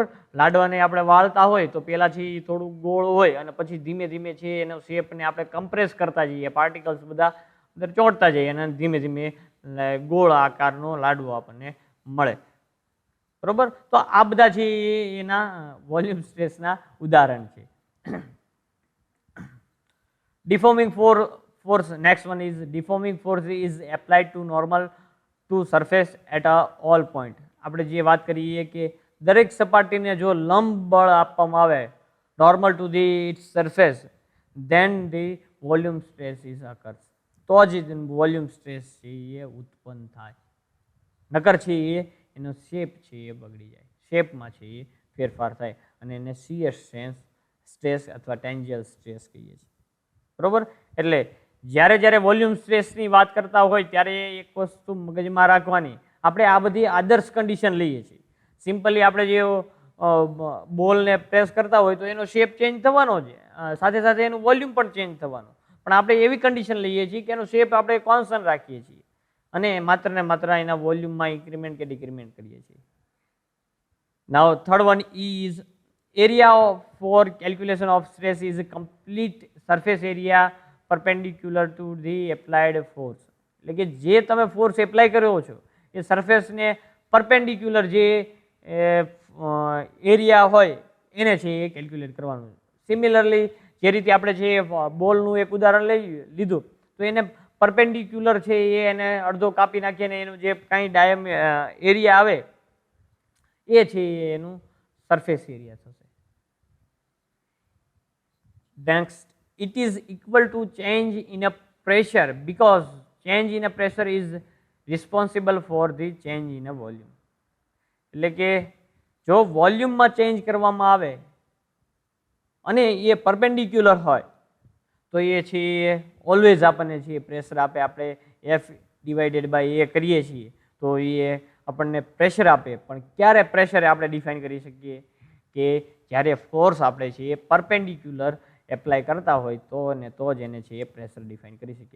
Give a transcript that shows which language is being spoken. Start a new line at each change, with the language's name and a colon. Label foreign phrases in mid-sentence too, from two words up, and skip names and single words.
Gujarati: લાડવાને આપણે વાળતા હોય તો પહેલાંથી થોડું ગોળ હોય અને પછી ધીમે ધીમે છે એનો શેપને આપણે કમ્પ્રેસ કરતા જઈએ, પાર્ટિકલ્સ બધા અંદર ચોંટતા જઈએ અને ધીમે ધીમે ગોળ આકારનો લાડવો આપણને મળે, બરોબર. તો આ બધા છે એના
English: volume stress
Gujarati: ઉદાહરણ છે.
English: ડિફોર્મિંગ force, next one is deforming force is applied to normal to surface at a all point.
Gujarati: આપણે જે વાત કરીએ કે દરેક સપાટીને જો લંબ બળ આપવામાં આવે
English: normal to the its surface, then the volume stress is occurs.
Gujarati: તો જ
English: volume stress
Gujarati: છે એ ઉત્પન્ન થાય. નકર છે એ એનો શેપ છે એ બગડી જાય, શેપમાં છે એ ફેરફાર થાય અને એને
English: shear stress
Gujarati: અથવા
English: tangential stress
Gujarati: કહીએ છીએ. બરોબર? એટલે જ્યારે જ્યારે
English: volume stress
Gujarati: વાત કરતા હોય ત્યારે એક વસ્તુ મગજમાં રાખવાની, આપણે આ બધી આદર્શ કન્ડિશન લઈએ છીએ. સિમ્પલી આપણે જે બોલને પ્રેસ કરતા હોય તો એનો શેપ ચેન્જ થવાનો છે, સાથે સાથે એનું વોલ્યુમ પણ ચેન્જ થવાનું, પણ આપણે એવી કન્ડિશન લઈએ છીએ કે એનો શેપ આપણે કોન્સ્ટન્ટ રાખીએ છીએ અને માત્ર ને માત્ર એના વોલ્યુમમાં ઇન્ક્રીમેન્ટ કે ડિક્રીમેન્ટ કરીએ છીએ.
English: Now third one is area for calculation of stress is complete surface area perpendicular to the applied force.
Gujarati: એટલે કે જે તમે
English: force apply
Gujarati: કર્યો છો એ
English: surface perpendicular
Gujarati: જે એરિયા હોય એને છે એ કેલ્ક્યુલેટ કરવાનું. સિમિલરલી જે રીતે આપણે છે બોલનું એક ઉદાહરણ લીધું તો એને પરપેન્ડિક્યુલર છે એને અડધો કાપી નાખીએ ને એનું જે કાંઈ એરિયા આવે એ છે એનું
English: surface area
Gujarati: થશે.
English: Next, it is equal to change in a pressure because change in a pressure is responsible for the change in a volume.
Gujarati: એટલે કે જો વોલ્યુમમાં ચેન્જ કરવામાં આવે અને એ પરપેન્ડિક્યુલર હોય તો એ છે ઓલવેઝ આપણને છે પ્રેશર આપે. આપણે F/A કરીએ છીએ તો એ આપણને પ્રેશર આપે, પણ ક્યારે પ્રેશર આપણે ડિફાઇન કરી શકીએ કે જ્યારે ફોર્સ આપણે છે એ
English: perpendicular apply
Gujarati: કરતા હોય તો ને તો જ એને છે એ
English: pressure define
Gujarati: કરી શકીએ.